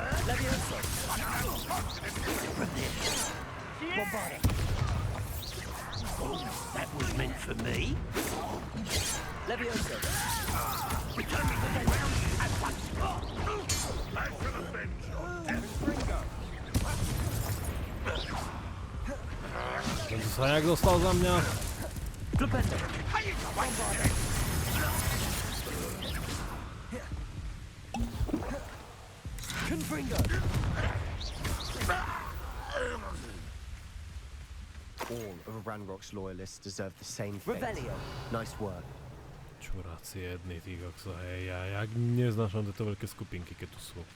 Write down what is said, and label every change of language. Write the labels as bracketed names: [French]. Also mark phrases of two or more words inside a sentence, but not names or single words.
[English] That was meant for me. Leviosa. Return me to the ground at once. I shall avenge your death. [Slovak] Tento sa nejak dostal za mňa. [English] All of Ranrock's loyalists deserve the same fate. Revelio. Nice work. [Slovak] Čuráci jedný, tí kokso, hej, ja neznášam tieto veľké skupinky, keď tu sú.